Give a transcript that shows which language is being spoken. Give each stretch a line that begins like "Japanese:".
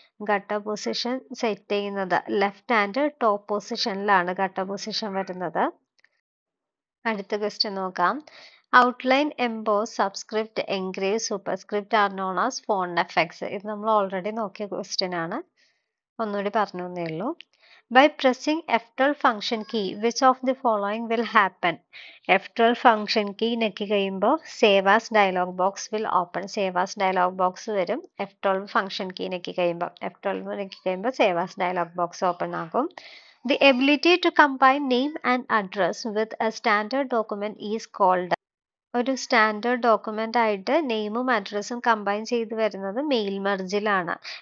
Malayalam: Gutter position set ചെയ്യുന്നത് left and top പൊസിഷനിലാണ് gutter position വരുന്നത്. അടുത്ത ക്വസ്റ്റ്യൻ നോക്കാം.
English: Outline, emboss, subscript, engrave, superscript are known as font effects.
Malayalam: ഇത് നമ്മൾ already നോക്കിയ question ആണ്, ഒന്നുകൂടി പറഞ്ഞു എന്നേ ഉള്ളൂ.
English: By pressing F12 function key, which of the following will happen? F12 function key
Malayalam: ഞെക്കി കഴിയുമ്പോൾ
English: Save as dialog box will open.
Malayalam: Save as dialog box വരും. F12 function key ഞെക്കി കഴിയുമ്പോൾ Save as dialog box open ആകും.
English: The ability to combine name and address with a standard document is called.
Malayalam: ഒരു standard document ആയിട്ട് നെയിമും അഡ്രസ്സും combine ചെയ്ത് വരുന്നത് മെയിൽ മെർജിലാണ്.